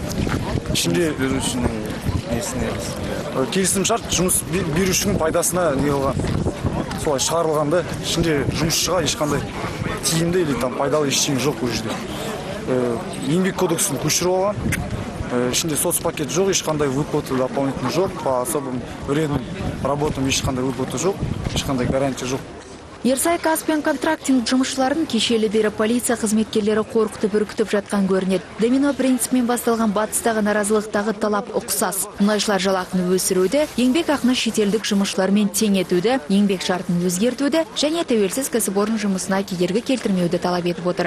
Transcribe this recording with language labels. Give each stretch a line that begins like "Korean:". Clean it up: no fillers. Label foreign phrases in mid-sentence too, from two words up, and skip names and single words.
Kazakh: Ішінде келісімшарт жұмыс берушінің пайдасына не қылған, солай шығарылғанда, ішінде жұмысшыға ешқандай тиімді или пайдалы ештеңе жоқ ол жерде. Еңбек кодексін көшіріп алған, ішінде соцпакет жоқ, ешқандай
Russian: выплаты дополнительный
Kazakh: жоқ,
Russian: по особым вредным работам
Kazakh: ешқандай выплаты жоқ, ешқандай гарантия жоқ. Ерсай Каспиан контрактинг жұмысшыларын кешелі бері полиция қызметкерлері қорқытып үркітіп жатқан көрінеді. Домино принципімен басталған батыстағы наразылықтағы талап ұқсас. Мұнайшылар жалақыны өсіруді, еңбек ақыны шетелдік жұмысшылармен тең етуді, еңбек шартын өзгертуді және тәуелсіз кәсіпорын жұмысына кедергі келтірмеуді талап етіп отыр.